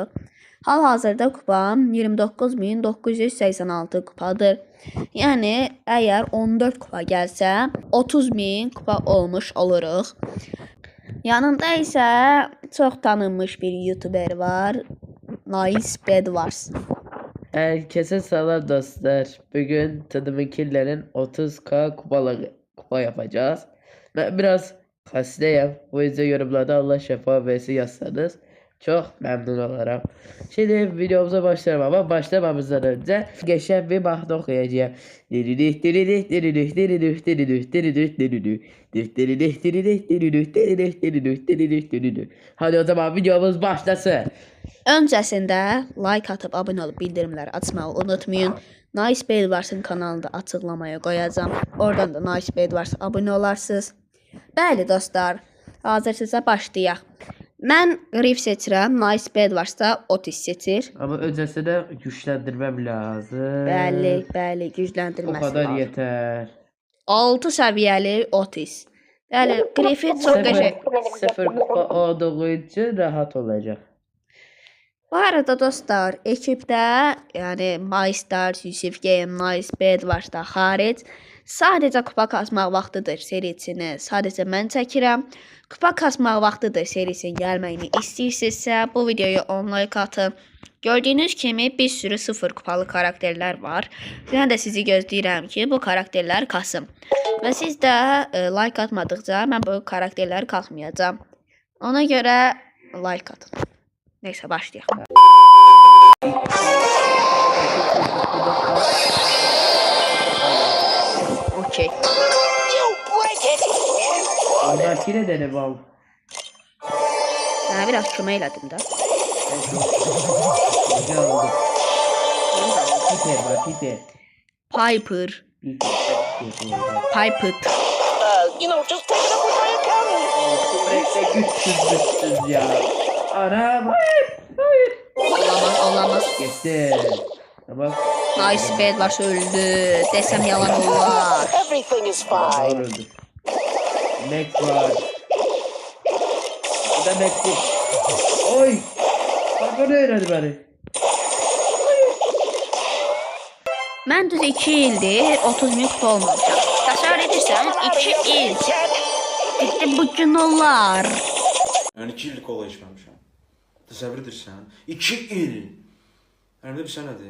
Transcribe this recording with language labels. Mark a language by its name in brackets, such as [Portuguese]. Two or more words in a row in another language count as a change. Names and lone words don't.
[Azerbaijani] Hal-hazırda kupam 29.986 kupadır. Yəni əgər 14 kupa gəlsə 30.000 kupa olmuş oluruq. Yanımda isə çox tanınmış bir YouTuber var. Nice Bedwars. [Turkish] Herkese selam dostlar. Bugün Tadımınkillerin 30k kupa yapacağız. Ben biraz hastayım. O yüzden yorumlarda Allah şifa versin yazsanız çok memnun olurum. Şimdi videomuza başlayalım ama başlamamızdan önce geçen bir bahne okuyacağım. Hadi o zaman videomuz başlasın. [Azerbaijani] Öncəsində like atıb abunə olub bildirimləri açmağı unutmayın. Nice Bedwars'ın kanalında açıqlamaya qoyacağam. Oradan da Nice Bedwars abunə olarsınız. Bəli dostlar, hazırsınızsa başlayaq. Mən Grif seçirəm, Nice Bedwars da Otis seçir. [Turkish] Ama öncesinde güçlendirmem lazım. [Azerbaijani] Bəli, gücləndirməsi [Turkish] O kadar [Azerbaijani] lazım. [Turkish] yeter. [Azerbaijani] 6 səviyyəli Otis. Bəli, Grif'i çox qəşəng. [Turkish] Sıfır kupa olduğu için rahat olacak. [Azerbaijani] Bu arada dostlar, ekipdə, yəni MyStars, Yusuf Game, Nice Bedwars'da xaric sadəcə kupa kasmaq vaxtıdır serisini sadəcə mən çəkirəm. Kupa kasmaq vaxtıdır serisinin gəlməyini istəyirsinizsə bu videoya 10 like atın. Gördüyünüz kimi bir sürü 0 kupalı karakterlər var. Mən də sizi gözləyirəm ki bu karakterlər kasım. Və siz də like atmadıqca mən bu karakterləri kasmayacağam. Ona görə like atın. Neyse başlayalım. Okey. [Turkish] Oradaki ne dedim al. [Azerbaijani] Sana biraz kömək elədim də. [Turkish] Güzel oldu. Piper var Piper. Piper. Pipet. [English] Just take it up with my accountant. [Turkish] Sürekli güçsüz ya. Anam. Hayır. Olamaz. Geçti. Tamam. Nice Bedwars öldü. Desem yalan olar. [English] Everything is [Turkish] Doğru [English] fine. [Turkish] öldü. Max var. Bu da Max'im. Oy. Bak o ne öğrendi beni. [Azerbaijani] Mən düz 2 ildir 30.000 kupa olmamışam. Təsəvvür edirsən 2 il. Getdi bu gün olar. [Turkish] Yani 2 illik kola içmemişim. [Azerbaijani] Təsəvvür edirsən? 2 il. [Turkish] Hem de [Azerbaijani] bir sənədir.